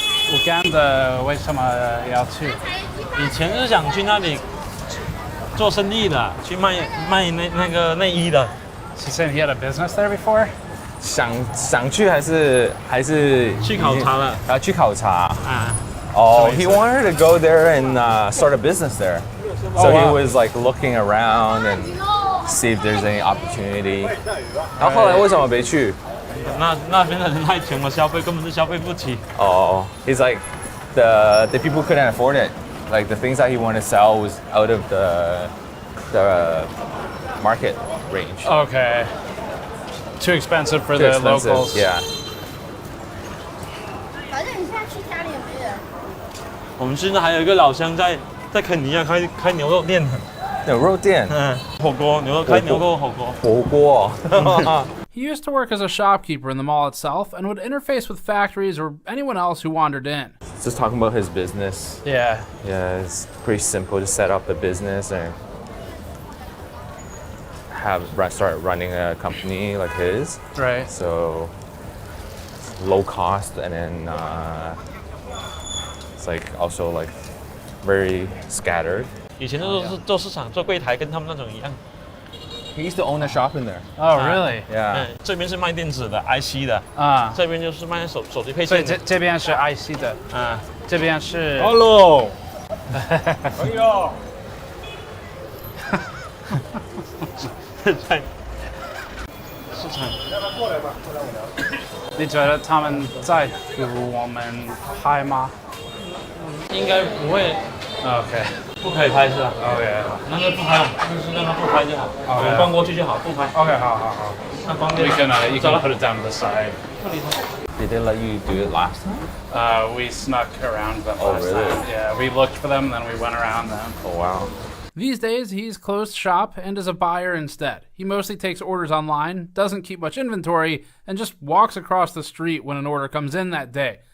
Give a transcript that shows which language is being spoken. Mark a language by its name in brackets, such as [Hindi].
[Chinese] Uganda 为什么要去？以前是想去那里做生意的，去卖那个内衣的。 [English] He said he had a business there before. [Chinese] 想去还是去考察了？去考察。 [English] Oh, he wanted to go there and start a business there. So he was like looking around and see if there's any opportunity. [Chinese] 然后后来为什么没去？那边的人太穷了，消费根本是消费不起。 [English] Oh, he's like the people couldn't afford it. Like the things that he wanted to sell was out of the market range. Okay. Too expensive for the locals. Yeah. [Chinese] 反正你现在去家里也没人。我们现在还有一个老乡在肯尼亚开牛肉店。牛肉店。火锅牛肉开牛肉火锅。火锅。 [English] He used to work as a shopkeeper in the mall itself and would interface with factories or anyone else who wandered in. Just talking about his business. Yeah. Yeah, it's pretty simple to set up a business and start running a company like his. Right. So low cost and then it's like also like very scattered. [Chinese] 以前都是做市场做柜台，跟他们那种一样。 [English] He used to own a shop in there. Oh, really? Yeah. [Chinese] 这边是卖电子的 IC 的这边就是卖手机配件的。所以这边是 IC 的这边是。 [English] Hello. 哎呦。 [Chinese] 在市场。你觉得他们在乎我们拍吗？应该不会。 OK。不可以拍是吧？OK。那就不拍，就是让他不拍就好。我们逛过去就好，不拍。 OK， 好。那方便。 [English] You can put it down to the side. Did they let you do it last time? We snuck around them Oh, last really? time. Yeah, we looked for them, then we went around them. Oh, wow. These days, he's closed shop and is a buyer instead. He mostly takes orders online, doesn't keep much inventory, and just walks across the street when an order comes in that day.